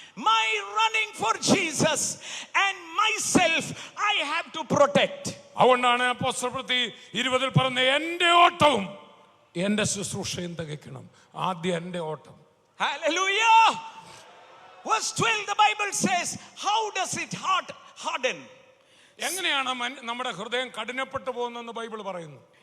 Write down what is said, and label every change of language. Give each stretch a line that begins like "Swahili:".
English: My running for Jesus and myself I have to protect.
Malayalam: അതുകൊണ്ടാണ് അപ്പോസ്തലപ്രവൃത്തി 20 പറഞ്ഞ എൻ്റെ ഓട്ടവും എൻ്റെ ശുശ്രൂഷയും തികയ്ക്കണം. ആദ്യം എൻ്റെ ഓട്ടം.
English: Hallelujah. Verse 12 the Bible says, how does it harden?
Malayalam: എങ്ങനെയാണ് നമ്മുടെ ഹൃദയം കഠിനപ്പെട്ടു പോകുന്നതെന്ന് ബൈബിൾ പറയുന്നു.